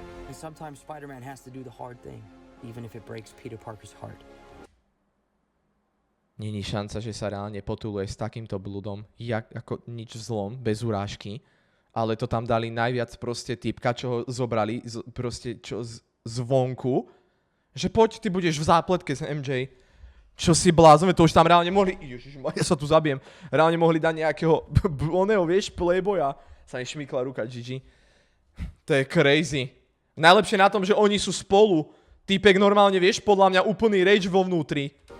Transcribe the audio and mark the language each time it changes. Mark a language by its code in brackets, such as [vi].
[en] And sometimes Spider-Man has to do the hard thing, even if it breaks Peter Parker's heart. [sk] Není šanca, že sa reálne potuluje s takýmto bludom, ako nič zlom, bez urážky. Ale to tam dali najviac proste typka, čo ho zobrali, proste čo zvonku. Že poď, ty budeš v zápletke s MJ. Čo si blázon, to už tam reálne mohli... Ježišmar, ja sa tu zabijem. Reálne mohli dať nejakého... oného, vieš, playboya. Sa mi šmykla ruka, GG. To je crazy. Najlepšie na tom, že oni sú spolu. Týpek normálne, vieš, podľa mňa úplný rage vo vnútri.